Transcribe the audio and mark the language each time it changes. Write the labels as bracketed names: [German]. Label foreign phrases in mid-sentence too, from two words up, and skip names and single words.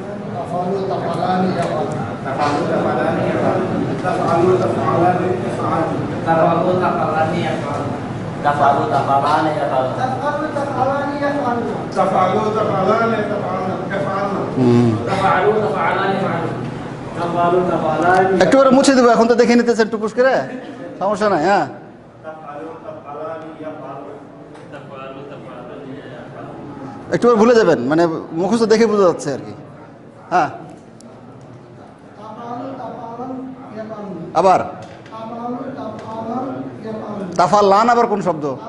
[Arabic] تفعلُ، تفعلانِ، يفعلْنَ. تفعلُ، تفعلانِ، يفعلْنَ. تفعلُ، تفعلانِ، يفعلْنَ. تفعلُ، تفعلانِ، يفعلْنَ. تفعلُ، تفعلانِ، يفعلْنَ. تفعلُ، تفعلانِ، يفعلْنَ. تفعلُ، تفعلانِ، يفعلْنَ. تفعلُ، تفعلانِ، يفعلْنَ. تفعلُ، تفعلانِ. [Bangla] একটু করে মুছে দেবো, এখন তো দেখে নিতেছেন টুকুস করে, সমস্যা নাই। হ্যাঁ, একটু ভুলে যাবেন, মানে মুখস্থ দেখে বোঝা যাচ্ছে আর কি। হ্যাঁ, আবার তাফআলান, আবার কোন শব্দ?